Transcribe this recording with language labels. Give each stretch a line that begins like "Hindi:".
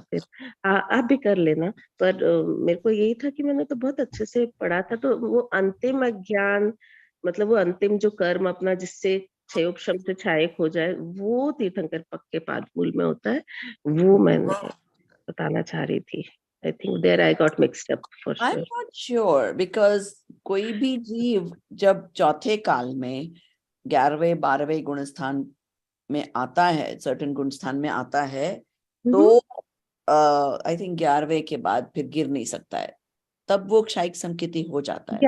Hindi: फिर आप भी कर लेना. पर मेरे को यही था कि मैंने तो बहुत अच्छे से पढ़ा था, तो वो अंतिम अज्ञान मतलब वो अंतिम जो कर्म अपना जिससे क्षयोपशम से क्षायक हो जाए, वो तीर्थंकर के पादमूल में होता है. वो मैंने बताना चाह रही थी.
English: I think there I got mixed up for sure. I'm not sure because
Hindi: कोई भी जीव जब चौथे काल में 11वें 12वें गुणस्थान में आता है, सर्टेन गुणस्थान में आता है, तो
English: I think
Hindi: 11वें के बाद फिर गिर नहीं सकता है. तब वो क्षायिक संकिति हो जाता है.